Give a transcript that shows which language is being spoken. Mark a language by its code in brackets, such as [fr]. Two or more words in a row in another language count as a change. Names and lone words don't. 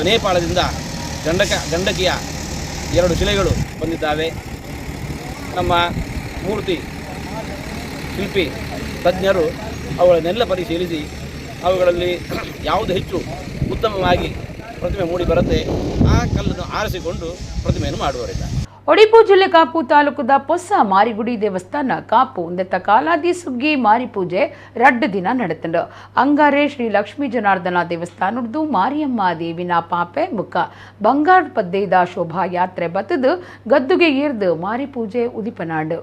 [kn] ನೇಪಾಳದಿಂದ ಗಂಡಕಿಯ 2 ಶಿಲೆಗಳು ಬಂದಿದ್ದಾವೆ. ನಮ್ಮ ಮೂರ್ತಿ ಶಿಲ್ಪಿ ತಜ್ಞರು ಅವುಗಳನ್ನೆಲ್ಲ ಪರಿಶೀಲಿಸಿ ಅವುಗಳಲ್ಲಿ ಯಾವುದು ಹೆಚ್ಚು ಉತ್ತಮವಾಗಿ ಪ್ರತಿಮೆ ಮೂಡಿ ಬರುತ್ತೆ ಆ ಕಲ್ಲನ್ನು ಆರಿಸಿಕೊಂಡು ಪ್ರತಿಮೆಯನ್ನು ಮಾಡುವವರಿದ್ದಾರೆ. [tcy] ಒಡಿಪು ಜಿಲ್ಲೆ ಕಾಪು ತಾಲೂಕದ ಪೊಸ ಮಾರಿಗುಡಿ ದೇವಸ್ಥಾನ ಕಾಪು ಉಂದೆತ್ತ ಕಾಲಾದಿ ಸುಗ್ಗಿ ಮಾರಿ ಪೂಜೆ 2 ದಿನ ನಡೆತಂಡು. ಅಂಗಾರೆ ಶ್ರೀ ಲಕ್ಷ್ಮೀ ಜನಾರ್ದನ ದೇವಸ್ಥಾನದ್ದು ಮಾರಿಯಮ್ಮ ದೇವಿನ ಪಾಪೆ ಮುಖ ಬಂಗಾರ ಪದ್ದೆದ ಶೋಭಾ ಯಾತ್ರೆ ಬತ್ತದು ಗದ್ದುಗೆ ಏರ್ದು ಮಾರಿ ಪೂಜೆ ಉದಿಪನಾಡು.